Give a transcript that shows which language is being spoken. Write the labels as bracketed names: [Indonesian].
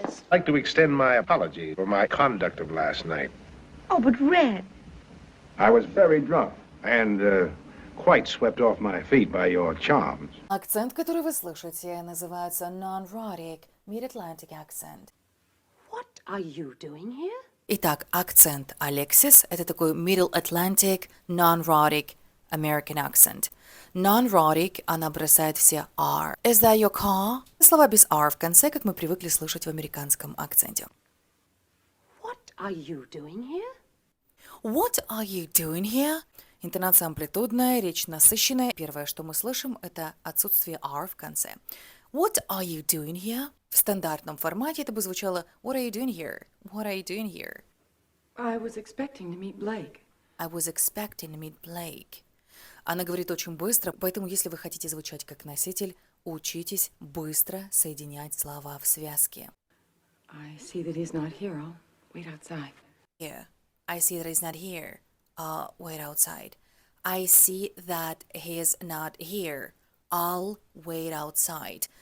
[English] Like to extend my apology for my conduct of last night. Oh, but Red. I was very drunk and quite swept off my feet by your charms. [Russian] Акцент, который вы слышите, называется [English] non-rhotic, mid-Atlantic accent. What are you doing here? [Russian] Итак, акцент Алексис – это такой [English] Middle Atlantic, non-rhotic American accent. [Russian] Non-rhotic, она бросает все R. [English] Is that your car? [Russian] Слова без R в конце, как мы привыкли слышать в американском акценте. [English] What are you doing here? What are you doing here? [Russian] Интонация амплитудная, речь насыщенная. Первое, что мы слышим, это отсутствие R в конце. [English] What are you doing here? [Russian] В стандартном формате это бы звучало [English] What are you doing here? What are you doing here? I was expecting to meet Blake. I was expecting to meet Blake. [Russian] Она говорит очень быстро, поэтому если вы хотите звучать как носитель, учитесь быстро соединять слова в связке. [English] I see that he's not here. I'll wait outside. Yeah. I see that he's not here. Wait outside. I see that he's not here. I'll wait outside.